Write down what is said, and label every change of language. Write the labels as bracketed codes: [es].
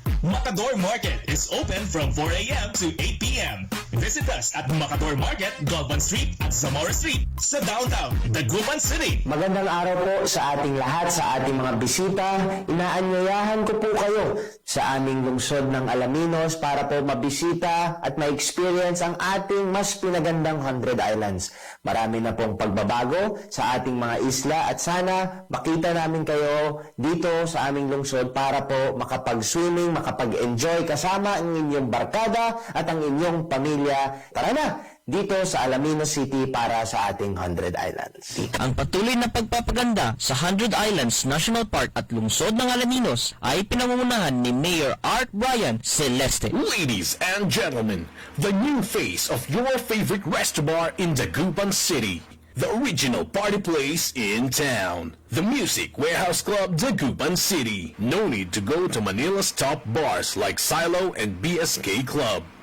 [en] Macador Market is open from 4 a.m. to 8 p.m. Visit us at Macador Market, Galvan Street at Zamora Street sa downtown, Dagupan City. [tl] Magandang araw po sa ating lahat, sa ating mga bisita. Inaanyayahan ko po kayo sa aming lungsod ng Alaminos para po mabisita at ma-experience ang ating mas pinagandang 100 Islands. Marami na pong pagbabago sa ating mga isla at sana makita namin kayo dito sa aming lungsod para po makapag-swimming, makapag-enjoy kasama ang inyong barkada at ang inyong pamilya. Tara na! Dito sa Alaminos City para sa ating 100 Islands. Ang patuloy na pagpapaganda sa 100 Islands National Park at lungsod ng Alaminos ay pinangungunahan ni Mayor Art Brian Celeste. [en] Ladies and gentlemen, the new face of your favorite restaurant in Dagupan City. The original party place in town. The Music Warehouse Club Dagupan City. No need to go to Manila's top bars like Silo and BSK Club.